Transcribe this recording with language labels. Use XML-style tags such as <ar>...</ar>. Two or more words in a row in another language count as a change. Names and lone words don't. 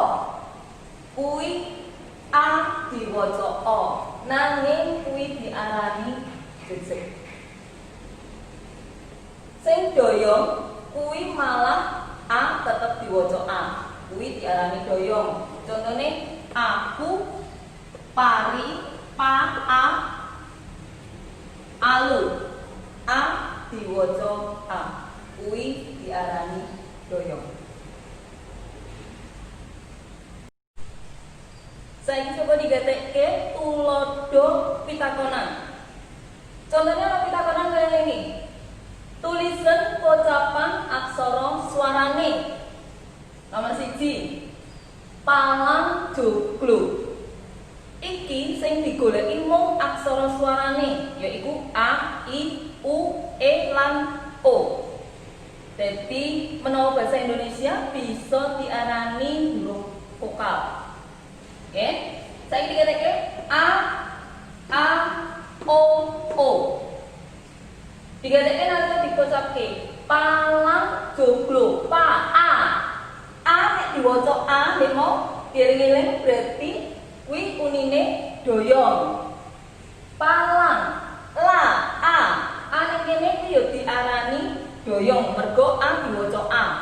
<jv>Kuwi A diwaca O, nanging kuwi diarani jejeg. Sing doyong kuwi malah A tetep diwaca A, kuwi diarani doyong. Contone aku, pari, pa, a, alu. A diwaca A, kuwi diarani doyong. Saiki coba digatekke tulodo pitakonan.</jv> <id>Contohnya apa pitakonan kaya ini?</id> <jv>Tulisan pocapan aksara swarane. Nomor 1. Palang joglo. Iki sing digoleki mung aksara suarane, yaiku A, I, U, E lan O. Jadi menawa bahasa Indonesia bisa diarani huruf vokal.</jv> <id>Oke, saya dikatakan A, O, O. Dikatakan atau</id> <jv>dikocapke palang joglo A nek diwaca A nek mau dieling-eling berarti kuwi unine doyong. Palang A nek kene kuwi yo diarani doyong mergo A diwaca A.</jv>